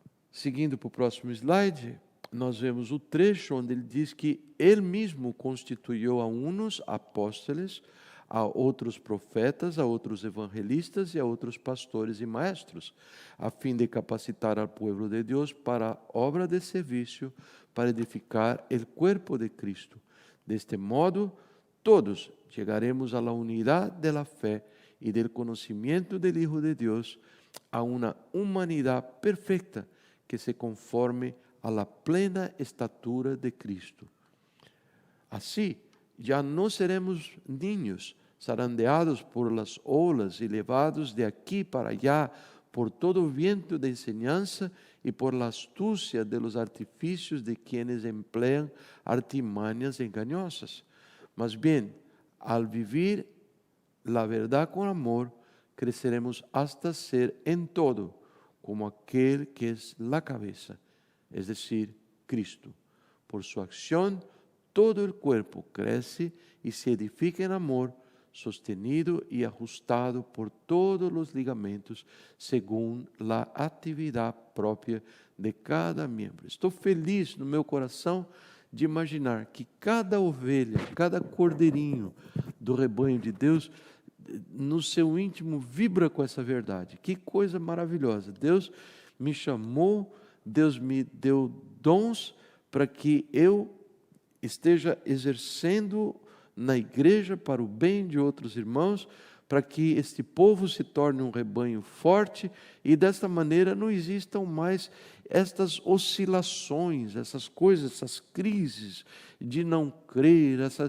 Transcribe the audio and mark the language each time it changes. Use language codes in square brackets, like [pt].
[pt] Seguindo para o próximo slide, nós vemos o trecho onde ele diz que Ele mesmo constituiu a uns apóstolos, a outros profetas, a outros evangelistas e a outros pastores e maestros, a fim de capacitar [es] al pueblo [pt] de Deus para a obra de serviço, para edificar o corpo de Cristo. Deste modo, todos chegaremos [es] a la unidad de la fe y del conocimiento del Hijo de Dios, a una humanidad perfecta que se conforme a la plena estatura de Cristo. Así, ya no seremos niños zarandeados por las olas y levados de aquí para allá por todo viento de enseñanza y por la astucia de los artificios de quienes emplean artimañas engañosas. Mas bien, al vivir la verdad con amor, creceremos hasta ser en todo como aquel que es la cabeza, es decir, Cristo. Por su acción, todo el cuerpo crece y se edifica en amor, sostenido y ajustado por todos los ligamentos, según la actividad propia de cada miembro. [pt] Estou feliz no meu coração de imaginar que cada ovelha, cada cordeirinho do rebanho de Deus, no seu íntimo vibra com essa verdade. Que coisa maravilhosa! Deus me chamou, Deus me deu dons para que eu esteja exercendo na igreja para o bem de outros irmãos, para que este povo se torne um rebanho forte e desta maneira não existam mais estas oscilações, essas coisas, essas crises de não crer.